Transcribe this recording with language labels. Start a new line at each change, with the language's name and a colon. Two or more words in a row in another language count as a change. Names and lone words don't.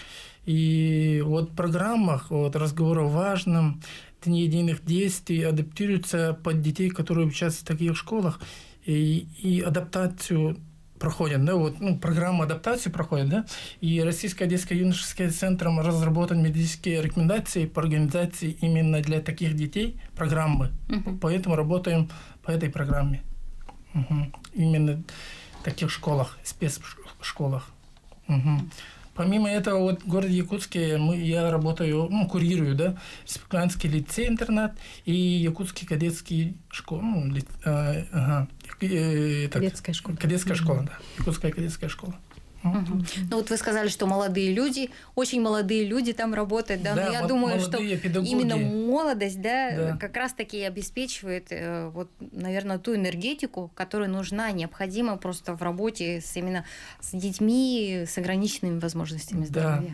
Russian: И вот в программах разговор о важном, дни единых действий адаптируются под детей, которые учатся в таких школах, и адаптацию проходят, да, программа адаптации проходит, да, и Российское детско-юношеское центром разработан методические рекомендации по организации именно для таких детей программы. Поэтому работаем по этой программе. Именно в таких школах, спецшколах. Помимо этого, в городе Якутске я работаю, курирую, да, республиканский лицей-интернат и якутский кадетский школа. Кадетская школа. Кадетская школа, да. Якутская кадетская школа. Ну вот вы сказали, что молодые люди, очень молодые люди там работают, да, но я думаю, что педагоги. Именно молодость, да, Да. как раз-таки и обеспечивает, наверное, ту энергетику, которая нужна, необходима просто в работе именно с детьми с ограниченными возможностями здоровья.